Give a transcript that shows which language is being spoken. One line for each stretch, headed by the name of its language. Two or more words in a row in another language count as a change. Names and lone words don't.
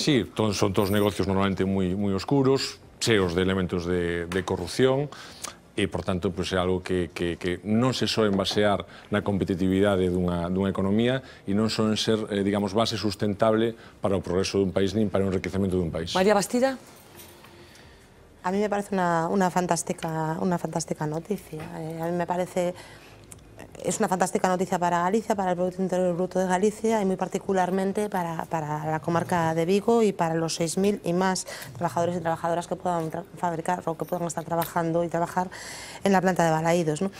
Galician: Sí, son todos negocios normalmente moi oscuros, cheos de elementos de corrupción, e, por tanto, é algo que non se soen basear na competitividade dunha economía e non soen ser, digamos, base sustentable para o progreso dun país nin para o enriquecemento dun país. María Bastida.
Spanish: A mí me parece una fantástica noticia. A mí me parece... Es una fantástica noticia para Galicia, para el Producto Interior Bruto de Galicia y muy particularmente para la comarca de Vigo y para los 6.000 y más trabajadores y trabajadoras que puedan fabricar o que puedan estar trabajando y trabajar en la planta de Balaídos, ¿no?